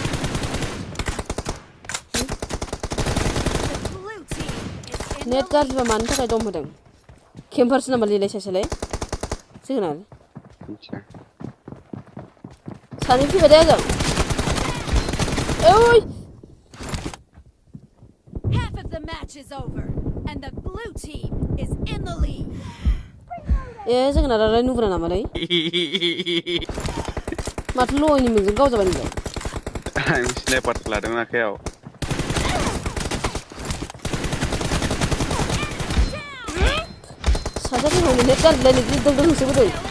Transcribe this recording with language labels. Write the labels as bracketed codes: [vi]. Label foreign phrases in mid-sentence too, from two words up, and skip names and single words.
[brx] नेट गाज्रिबा मानि थाखाय दम होदों केम्पारसो नामा लिलाय सासेलाय जोगोनार मिथिया सानै फैबाय दे आजों ओइ [en] Half of the match is over, and the blue team is in the lead. [brx] ए जोगोनारालाय नुग्रा नामालै माथो लयनि मोनजों गावजाबाय नोंलाय आं स्नाइपार लादों आखायाव सासेया फैबाय नेट गाज्रिलाय नों दों होसोबोदों